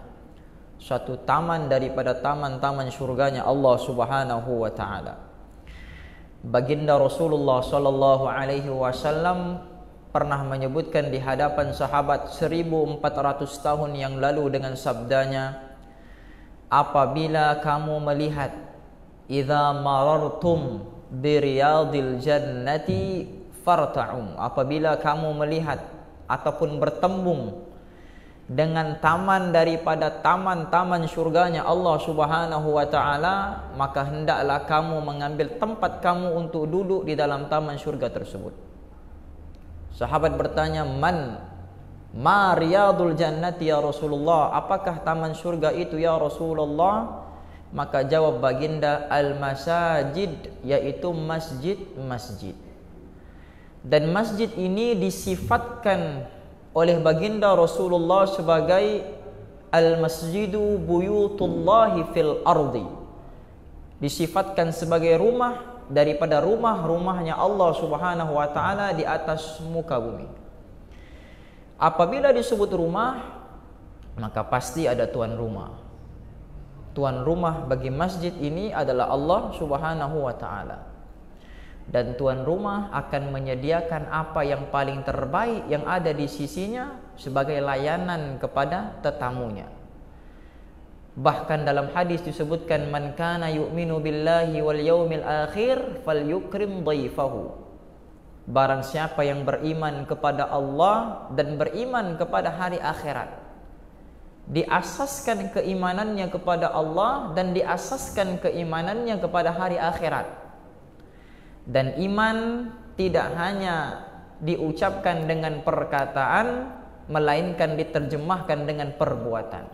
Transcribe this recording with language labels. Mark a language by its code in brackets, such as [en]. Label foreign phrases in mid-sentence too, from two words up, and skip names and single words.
[ms] Suatu taman daripada taman-taman surganya Allah [ar] سبحانه وتعالى. [ms] Baginda Rasulullah [ar] صلى الله عليه وسلم [ms] pernah menyebutkan di hadapan sahabat 1400 tahun yang lalu dengan sabdanya, apabila kamu melihat [ar] إذا مررتم برياض الجنة فارتعوا, [ms] apabila kamu melihat ataupun bertembung dengan taman daripada taman-taman surganya Allah [ar] سبحانه وتعالى, [ms] maka hendaklah kamu mengambil tempat kamu untuk duduk di dalam taman surga tersebut. Sahabat bertanya, [ar] ما رياض الجنة يا رسول الله, [ms] apakah taman surga itu ya Rasulullah? Maka jawab baginda, al-masajid, yaitu masjid-masjid. Dan masjid ini disifatkan oleh baginda Rasulullah sebagai [ar] المساجد بيوت الله في الأرض, [ms] disifatkan sebagai rumah daripada rumah-rumahnya Allah [ar] سبحانه وتعالى [ms] di atas muka bumi. Apabila disebut rumah, maka pasti ada tuan rumah. Tuan rumah bagi masjid ini adalah Allah [ar] سبحانه وتعالى. [ms] Dan tuan rumah akan menyediakan apa yang paling terbaik yang ada di sisinya sebagai layanan kepada tetamunya. Bahkan dalam hadis disebutkan, [ar] من كان يؤمن بالله واليوم الآخر فليكرم ضيفه. [ms] Barang siapa yang beriman kepada Allah dan beriman kepada hari akhirat, diasaskan keimanannya kepada Allah dan diasaskan keimanannya kepada hari akhirat. Dan iman tidak hanya diucapkan dengan perkataan, melainkan diterjemahkan dengan perbuatan.